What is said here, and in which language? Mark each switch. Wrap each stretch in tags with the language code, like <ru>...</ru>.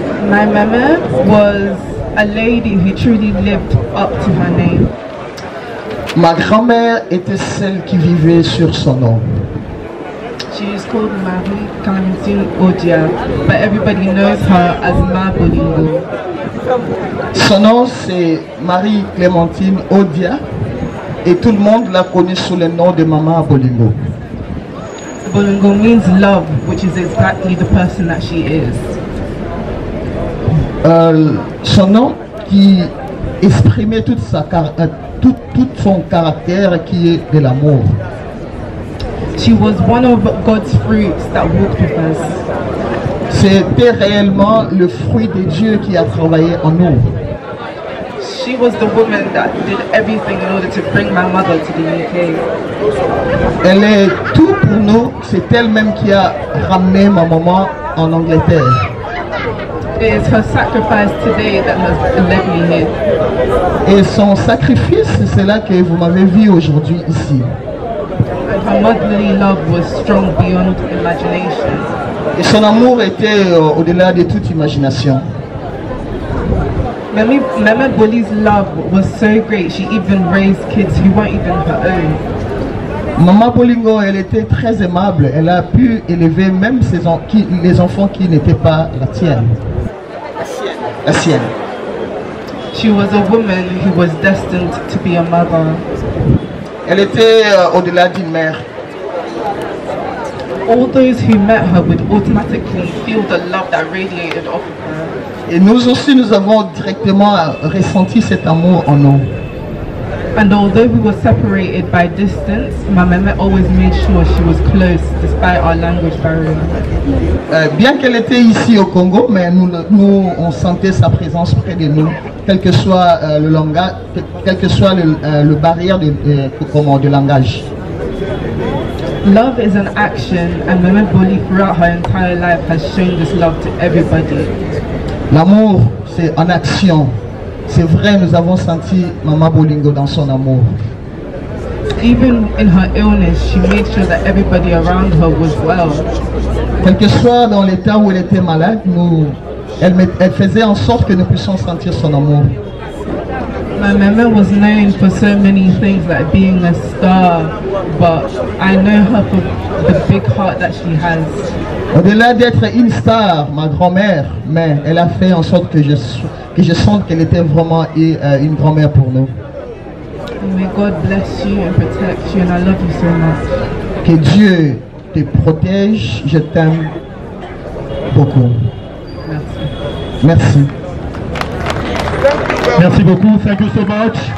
<en>My mama was a lady who truly lived up to her name.</en> <fr>Ma grand-mère était celle qui vivait sur son nom.</fr> <en>She is called Marie Clémentine Odia, but everybody knows her as Ma Bolingo.</en> <fr>Son nom c'est Marie Clémentine Odia et tout le monde l'a connue sous le nom de Maman Bolingo.</fr> <en>Bolingo means love, which is exactly the person that she is.</en> <fr>Son nom qui exprimait tout son caractère qui est de l'amour.</fr> <en>She was one of God's fruits that walked with us.</en> <fr>C'était réellement le fruit de Dieu qui a travaillé en nous.</fr> <en>She was the woman that did everything in order to bring my mother to the UK.</en> <fr>Elle est tout pour nous. C'est elle-même qui a ramené ma maman en Angleterre.</fr> <en>It is her sacrifice today that has led me here.</en> <fr>Et son sacrifice, c'est là que vous m'avez vu aujourd'hui ici.</fr> <en>And her motherly love was strong beyond imagination.</en> <fr>Et son amour était au-delà de toute imagination.</fr> <en>Mama Boli's love was so great, she even raised kids who weren't even her own.</en> <fr>Maman Bolingo, elle était très aimable. Elle a pu élever même les enfants qui n'étaient pas la tienne. La sienne.</fr> <en>She was a woman who was destined to be a mother.</en> <fr>Elle était au-delà d'une mère.</fr> <en>All those who met her would automatically feel the love that radiated off of her.</en> <fr>Et nous aussi, nous avons directement ressenti cet amour en nous.</fr> <en>And although we were separated by distance, my mama always made sure she was close despite our language barrier.</en> <fr>Bien qu'elle était ici au Congo, mais nous on sentait sa présence près de nous, quel que soit le langage, quel que soit le barrière de langage.</fr> <en>Love is an action, and Mama Boli throughout her entire life has shown this love to everybody.</en> <fr>L'amour, c'est en action. C'est vrai, nous avons senti Maman Bolingo dans son amour.</fr> <en>Even in her illness, she made sure that everybody around her was well.</en> <fr>Quel que soit dans l'état où elle était malade, elle faisait en sorte que nous puissions sentir son amour.</fr> <en>My mama was known for so many things like being a star, but I know her for the big heart that she has.</en> <fr>Au-delà d'être une star, ma grand-mère, mais elle a fait en sorte que je sente qu'elle était vraiment une grand-mère pour nous.</fr> <en>May God bless you and protect you, and I love you so much.</en> <fr>Que Dieu te protège, je t'aime beaucoup. Merci. Merci. Merci beaucoup,</fr> <en>thank you so much.</en>